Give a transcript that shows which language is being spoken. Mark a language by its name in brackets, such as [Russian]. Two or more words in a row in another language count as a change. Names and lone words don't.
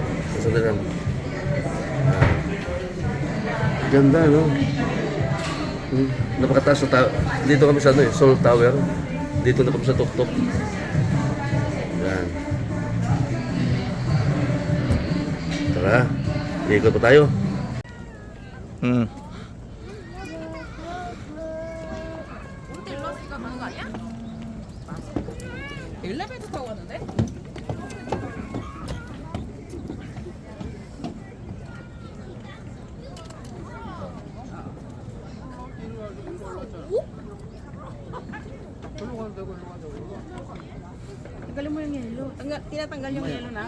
[Filipino] Sandali lang. Ganda, no? Napakataas na dito kami sa ano, Seoul Tower. Dito na kami sa tuktok. Yan. Tara, ikot pa tayo. [Korean] 엘리베이터 타고 왔는데? [Filipino] Tanggalin mo yung yelo. Tinatanggal yung yelo na?